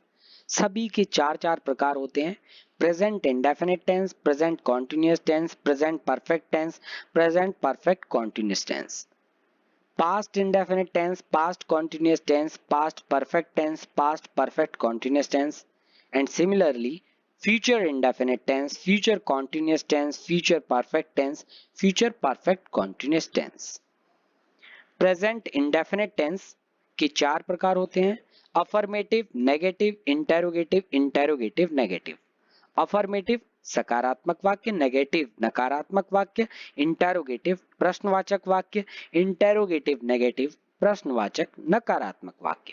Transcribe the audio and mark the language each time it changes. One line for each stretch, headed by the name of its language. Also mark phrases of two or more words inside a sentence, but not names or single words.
Hindi: सभी के चार चार प्रकार होते हैं:
English: present indefinite tense, present continuous tense, present perfect tense, present perfect continuous tense. past indefinite tense, past continuous tense, past perfect tense, past perfect continuous tense, and similarly future indefinite tense, future continuous tense, future perfect tense, future perfect continuous tense। present indefinite tense
Hindi: के चार प्रकार होते हैं:
English: affirmative, negative, interrogative, interrogative negative.
Hindi: अफर्मेटिव सकारात्मक वाक्य, नेगेटिव नकारात्मक वाक्य, इंटेरोगेटिव प्रश्नवाचक वाक्य,
English: interrogative negative
Hindi: प्रश्नवाचक नकारात्मक वाक्य।